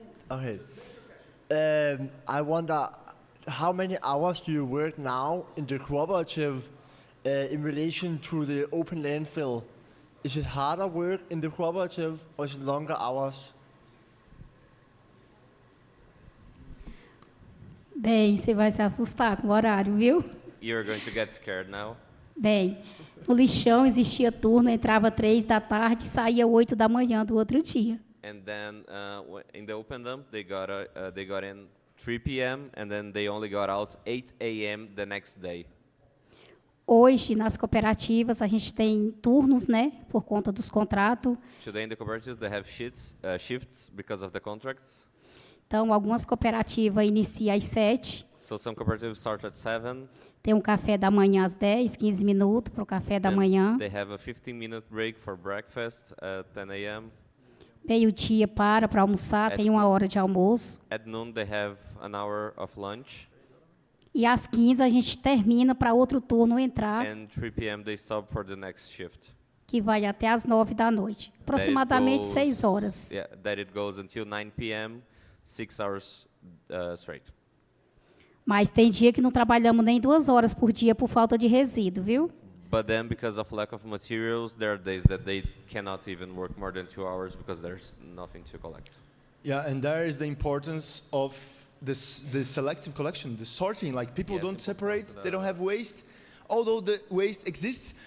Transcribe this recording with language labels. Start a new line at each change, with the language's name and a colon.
English: Okay. I wonder, how many hours do you work now in the cooperative in relation to the open landfill? Is it harder work in the cooperative or is it longer hours?
Portuguese: Bem, você vai se assustar com o horário, viu?
English: You're going to get scared now.
Portuguese: Bem, no lixão existia turno, entrava 3 da tarde e saía 8 da manhã do outro dia.
English: And then in the open dump, they got in 3 p.m. and then they only got out 8 a.m. the next day.
Portuguese: Hoje, nas cooperativas, a gente tem turnos, né, por conta dos contratos.
English: Today in the cooperatives, they have shifts because of the contracts.
Portuguese: Então, algumas cooperativas iniciam às 7.
English: So some cooperatives start at 7.
Portuguese: Tem um café da manhã às 10, 15 minutos para o café da manhã.
English: They have a 15-minute break for breakfast at 10 a.m.
Portuguese: Meio-dia para almoçar, tem 1 hora de almoço.
English: At noon, they have an hour of lunch.
Portuguese: E às 15 a gente termina para outro turno entrar.
English: And 3 p.m. they stop for the next shift.
Portuguese: Que vai até às 9 da noite. Aproximadamente 6 horas.
English: Yeah, that it goes until 9 p.m., 6 hours straight. Mas tem dia que não trabalhamos nem 2 horas por dia por falta de resíduo, viu? But then, because of lack of materials, there are days that they cannot even work more than 2 hours because there's nothing to collect. Yeah, and there is the importance of the selective collection, the sorting. Like people don't separate, they don't have waste, although the waste exists.